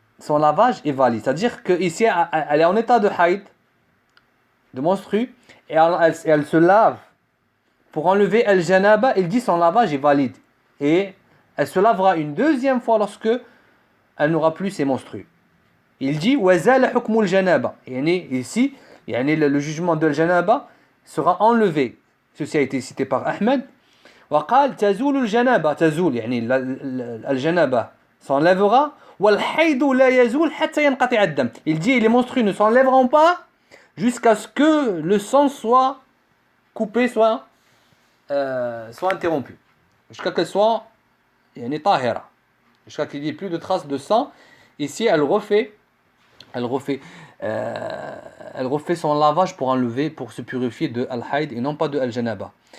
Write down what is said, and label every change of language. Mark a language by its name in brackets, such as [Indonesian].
[French] C'est-à-dire qu'ici, elle est en état de haïd, de menstrue, et elle se lave pour enlever al-janaba, il dit son lavage est valide. Et elle se lavera une deuxième fois lorsque elle n'aura plus ses menstrues. Il dit [Arabic] وَزَالَ حُكْمُ الْجَنَابَةِ. [French] Ici, le jugement de al-janaba sera enlevé. Ceci a été cité par Ahmed. [Arabic] وقال تزول الجنابة تزول الجنابة [French] s'enlèvera [Arabic] والحيض لا يزول حتى ينقطع الدم. [French] Il dit les menstrues ne s'enlèveront pas jusqu'à ce que le sang soit coupé, soit interrompu. Jusqu'à qu'elle soit tahira. Jusqu'à qu'il n'y ait plus de traces de sang. Ici, elle refait son lavage pour se purifier de al-hayd et non pas de al-janaba.